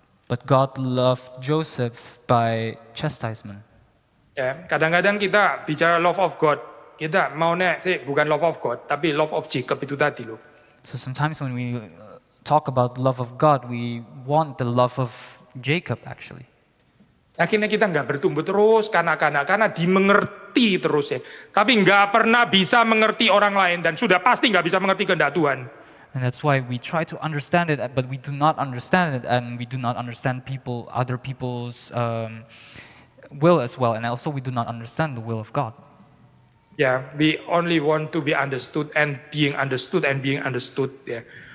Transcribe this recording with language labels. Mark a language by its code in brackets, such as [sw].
[en] But God loved Joseph by chastisement. [id] Ya, kadang-kadang kita bicara [en] love of God, [id] kita maunya sih bukan love of God, tapi [en] love of Jacob [id] itu tadi loh. [en] So sometimes when we talk about love of God, we want the love of Jacob actually. [id] Akhirnya kita nggak bertumbuh terus karena dimengerti terus ya. Tapi nggak pernah bisa mengerti orang lain dan sudah pasti nggak bisa mengerti kehendak Tuhan. [en] And that's why we try to understand it, but we do not understand it, and we do not understand other people's will as well, and also we do not understand the will of God. Ya, we only want to be understood and being understood and being understood ya.